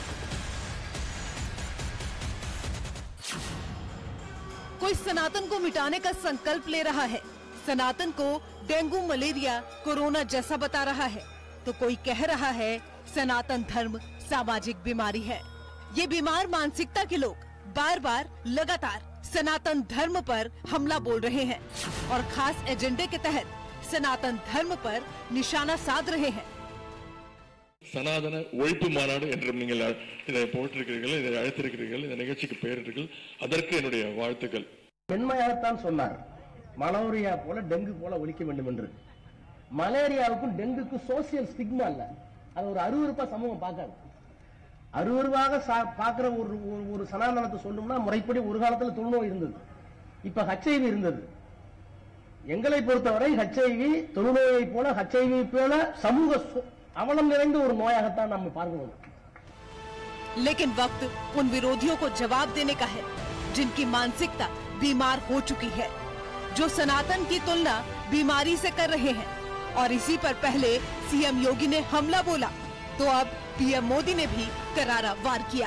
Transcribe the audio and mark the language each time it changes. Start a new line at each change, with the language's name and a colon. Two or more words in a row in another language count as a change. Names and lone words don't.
Hindi: कोई सनातन को मिटाने का संकल्प ले रहा है, सनातन को डेंगू, मलेरिया, कोरोना जैसा बता रहा है, तो कोई कह रहा है सनातन धर्म सामाजिक बीमारी है। ये बीमार मानसिकता के लोग बार बार लगातार सनातन धर्म पर हमला बोल रहे हैं और खास एजेंडे के तहत सनातन धर्म पर निशाना साध रहे हैं।
Tamil: சனாதன ஒழிப்பு மாநாடு என்று நீங்கள் இதை போட்டிருக்கிறீர்கள், இதை அழைத்திருக்கிறீர்கள், இந்த நிகழ்ச்சிக்கு பெயரிட்டீர்கள், அதற்கு என்னுடைய வாழ்த்துக்கள். பெண்மையாகத்தான் சொன்னார், மலேரியா போல டெங்கு போல ஒழிக்க வேண்டும் என்று. மலேரியாவுக்கும் டெங்குக்கும்
English: social stigma
Tamil: இல்ல, அது ஒரு அருவருப்பா சமூகம் பார்க்காது. அருவருவாக பார்க்கிற ஒரு சனாதனத்தை சொல்லணும்னா முறைப்படி ஒரு காலத்துல தொழுநோய் இருந்தது, இப்ப HIV இருந்தது. எங்களை பொறுத்தவரை HIV தொழுநோயை போல, HIV போல சமூக அவலம் நிறைந்த ஒரு நோயாகத்தான் நாம் பார்க்கிறோம்.
Hindi: लेकिन वक्त उन विरोधियों को जवाब देने का है जिनकी मानसिकता बीमार हो चुकी है, जो सनातन की तुलना बीमारी से कर रहे हैं। और इसी पर पहले सीएम योगी ने हमला बोला तो अब पीएम मोदी ने भी करारा वार किया।